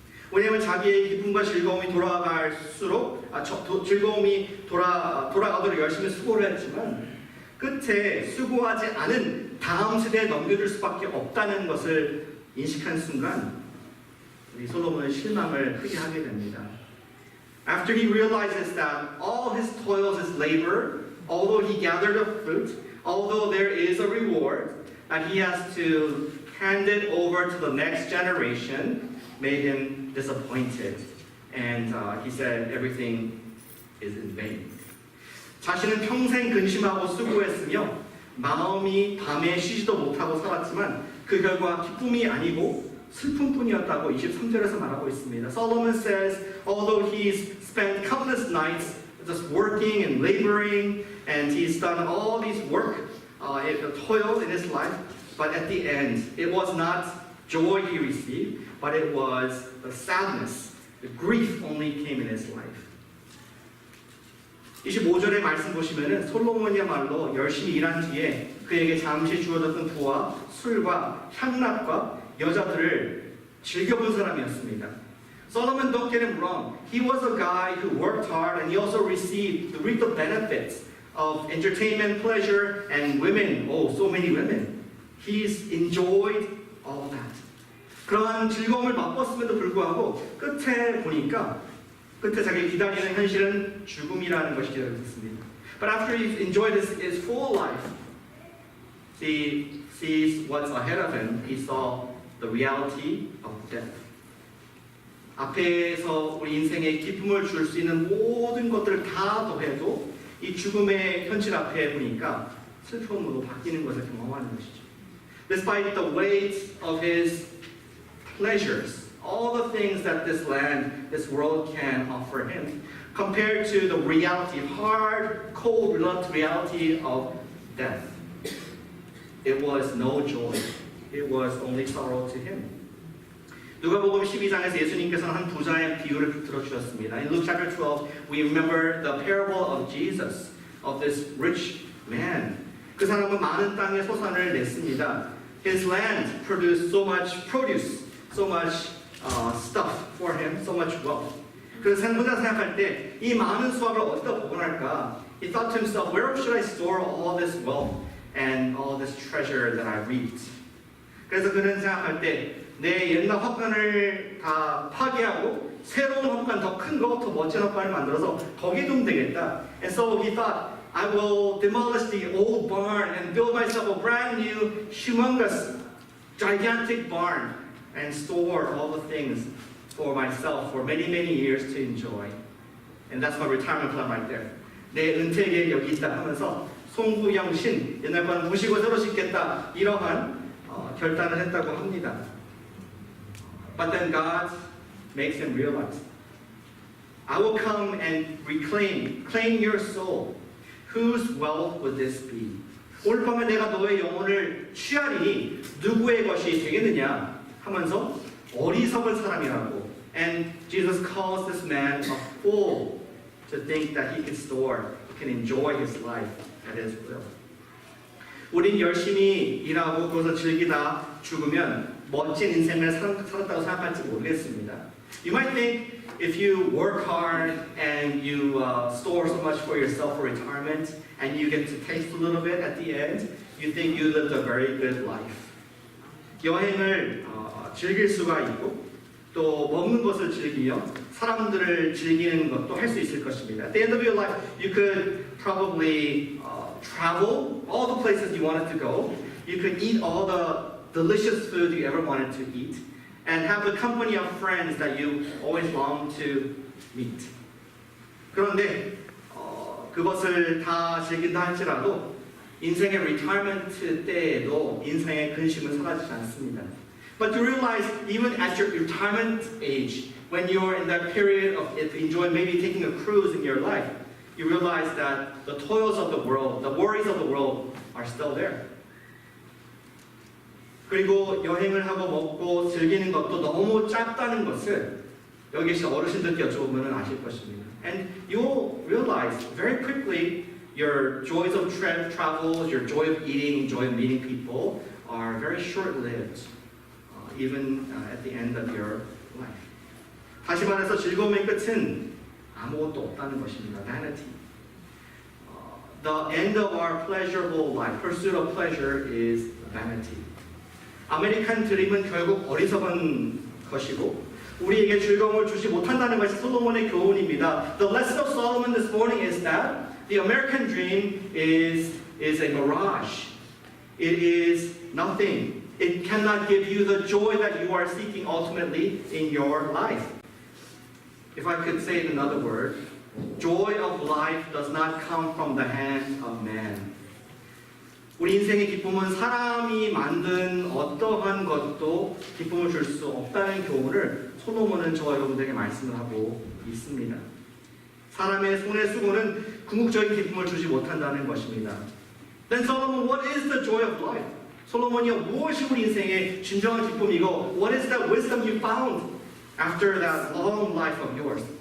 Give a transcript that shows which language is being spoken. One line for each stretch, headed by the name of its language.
Korean: 왜냐하면 자기의 기쁨과 즐거움이 돌아갈수록 즐거움이 돌아가도록 열심히 수고를 했지만 끝에 수고하지 않은 다음 세대에 넘겨줄 수밖에 없다는 것을 인식한 순간 우리 솔로몬은 실망을 크게 하게 됩니다.
English: After he realizes that all his toils, his labor, although he gathered a fruit, although there is a reward, that he has to hand it over to the next generation, made him disappointed. And he said everything is in vain.
Korean: 자신은 평생 근심하고 수고했으며 마음이 밤에 쉬지도 못하고 살았지만 그 결과 기쁨이 아니고 슬픔뿐이었다고 23절에서 말하고 있습니다.
English: Solomon says, although he's spent countless nights just working and laboring, and he's done all these work, toil in his life, but at the end, it was not joy he received, but it was the sadness, the grief only came in his life.
Korean: 25절의 말씀 보시면은 솔로몬이야말로 열심히 일한 뒤에 그에게 잠시 주어졌던 부와 술과 향락과 여자들을 즐겨본 사람이었습니다.
English: Solomon, don't get him wrong. He was a guy who worked hard and he also reaped the benefits of entertainment, pleasure, and women. Oh, so many women. He's enjoyed all that.
Korean: 그러한 즐거움을 맛봤음에도 불구하고 끝에 보니까 끝에 자기 기다리는 현실은 죽음이라는 것이 되었습니다.
English: But after he enjoyed his full life, he sees what's ahead of him. He saw the reality of death.
Korean: 앞에서 우리 인생에 기쁨을 줄 수 있는 모든 것들을 다 더해도 이 죽음의 현실 앞에 보니까 슬픔으로 바뀌는 것을 경험하는 것이죠.
English: Despite the weight of his pleasures, all the things that this land, this world can offer him, compared to the reality, hard, cold reality of death, it was no joy. It was only sorrow to him.
Korean: 누가복음 12장에서 예수님께서는 한 부자의 비유를 들어주셨습니다.
English: In Luke chapter 12, we remember the parable of Jesus, of this rich man.
Korean: 그 사람은 많은 땅에 소산을 냈습니다.
English: His land produced so much produce, so much stuff for him, so much wealth.
Korean: 그래서 혼자 생각할 때 이 많은 수확을 어디다 보관할까?
English: He thought to himself, where should I store all this wealth and all this treasure that I reaped?
Korean: 그래서 그는 생각할 때 내 옛날 화관을 다 파괴하고 새로운 헛간, 더 큰 거, 더 멋진 헛간을 만들어서 거기에 두면 되겠다.
English: And so he thought, I will demolish the old barn and build myself a brand new, humongous, gigantic barn and store all the things for myself for many, many years to enjoy. And that's my retirement plan right there.
Korean: 내 은퇴 계획 여기 있다 하면서 송구영신, 옛날 거는 무시고 새로 짓겠다, 이러한 결단을 했다고 합니다.
English: But then God makes him realize, I will come and claim your soul. Whose wealth would this be?
Korean: 오늘 밤에 내가 너의 영혼을 취하리니 누구의 것이 되겠느냐 하면서 어리석은 사람이라고.
English: And Jesus calls this man a fool to think that he can enjoy his life at his will.
Korean: 우린 열심히 일하고 그것을 즐기다 죽으면 멋진 인생을 살았다고 생각할지 모르겠습니다.
English: You might think if you work hard and you store so much for yourself for retirement and you get to taste a little bit at the end, you think you lived a very good life.
Korean: 여행을 즐길 수가 있고 또 먹는 것을 즐기며 사람들을 즐기는 것도 할 수 있을 것입니다.
English: At the end of your life, you could probably travel all the places you wanted to go. You could eat all the delicious food you ever wanted to eat. And have the company of friends that you always long to meet.
Korean: 그런데 그것을 다 즐긴다 할지라도 인생의 리타이먼트 때에도 인생의 근심은 사라지지 않습니다.
English: But to realize even at your retirement age, when you're in that period of enjoying maybe taking a cruise in your life, you realize that the toils of the world, the worries of the world are still there.
Korean: 그리고 여행을 하고 먹고 즐기는 것도 너무 짧다는 것을 여기 계신 어르신들께 여쭤보면 아실 것입니다.
English: And you'll realize very quickly your joys of travel, your joy of eating, joy of meeting people are very short-lived, even at the end of your life.
Korean: 다시 말해서 즐거움의 끝은 아무것도 없다는 것입니다.
English: Vanity. The end of our pleasurable life, pursuit of pleasure, is vanity.
Korean: 아메리칸 드림은 결국 어리석은 것이고 우리에게 즐거움을 주지 못한다는 것이 솔로몬의 교훈입니다.
English: The lesson of Solomon this morning is that the American dream is a mirage. It is nothing. It cannot give you the joy that you are seeking ultimately in your life. If I could say it in another word, joy of life does not come from the hand of man.
Korean: 우리 인생의 기쁨은 사람이 만든 어떠한 것도 기쁨을 줄 수 없다는 교훈을 솔로몬은 저와 여러분들에게 말씀을 하고 있습니다. 사람의 손의 수고는 궁극적인 기쁨을 주지 못한다는 것입니다.
English: Then Solomon, what is the joy of life?
Korean: 솔로몬이여 무엇이 우리 인생의 진정한 기쁨이고
English: What is that wisdom you found after that long life of yours?